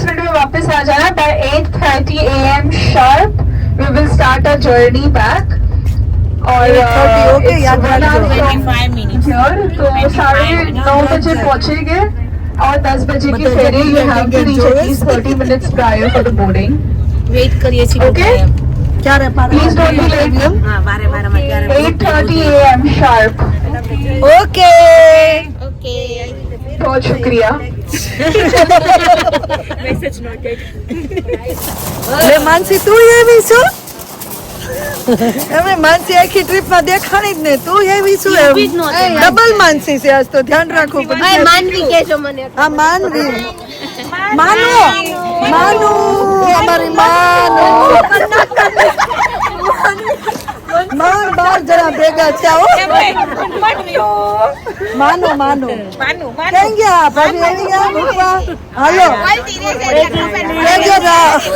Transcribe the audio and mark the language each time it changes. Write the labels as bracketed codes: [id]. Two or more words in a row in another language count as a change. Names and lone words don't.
[hi] मिनट में वापस आ जाना [en] by 8:30 AM sharp we will start a journey back और [hi] 8:30 ओके याद रखो [en] हियर [hi] तो 9:30 बजे पहुंचेंगे और 10 बजे की [en] फेरी you have to reach atleast 30 minutes prior for the boarding [gu] વેઇટ કરીએ છીએ ओके ક્યારે [en] please don't be late [gu] હા વારે [en] 8:30 AM sharp [gu] ઓકે [hi] बहुत शुक्रिया [gu] લે માનસી તું એવી છો એમે માનસી આખી ટ્રીપ માં દેખાણી જ ને તું એવી છું એમ ડબલ માનસી છે આજ તો ધ્યાન રાખવું પડશે માનવી કેજો મને હા માનવી માનો માનો અમારી માનો માન બાર જણા ભેગા થયા માનો માનો ક્યાં ગયા ભાભી આવી ગયા મૂકવા હાલો ક્યાં ગયા